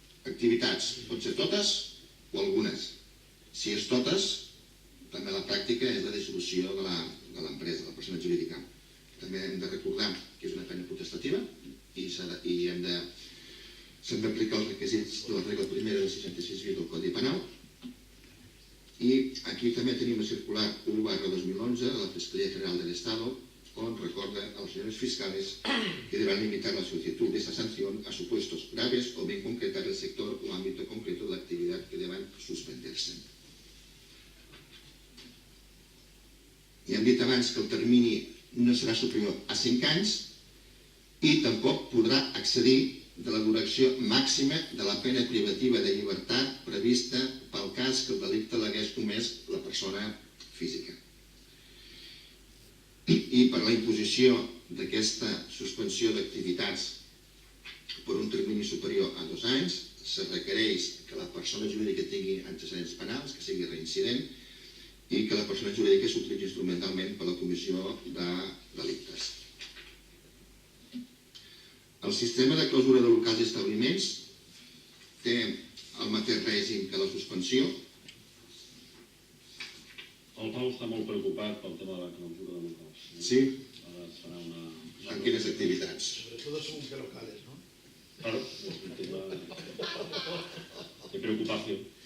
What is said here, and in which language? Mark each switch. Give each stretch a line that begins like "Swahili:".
Catalan: Activitats, pot ser totes o algunes. Si és totes, també la pràctica és la dissolució de l'empresa, de la persona jurídica. També hem de recordar que és una pena potestativa i s'han d'aplicar els requisits de la regla primera del 66 del Codi Penal. I aquí també tenim la circular 1/2011 de la Fiscalía General del Estado, on recorda
Spanish: a los señores fiscales que deberán limitar la solicitud de esta sanción a supuestos graves o bien concretar el sector o ámbito concreto de la actividad que deban suspenderse.
Catalan: I hem dit abans que el termini no serà superior a 5 anys i tampoc podrà accedir de la duració màxima de la pena privativa de llibertat prevista pel cas que el delicte l'hagués comès la persona física. I per la imposició d'aquesta suspensió d'activitats per un termini superior a 2 anys se requereix que la persona jurídica tingui antecedents penals, que sigui reincident, i que la persona jurídica s'utilitzi instrumentalment per a la comissió de delictes. El sistema de clausura de locals i establiments té el mateix règim que la suspensió. El Pau està molt preocupat pel tema de la clausura de locals. Sí. Ara es farà una... En quines activitats?
Spanish: Todos son locales, ¿no? Claro, es un tema de preocupación.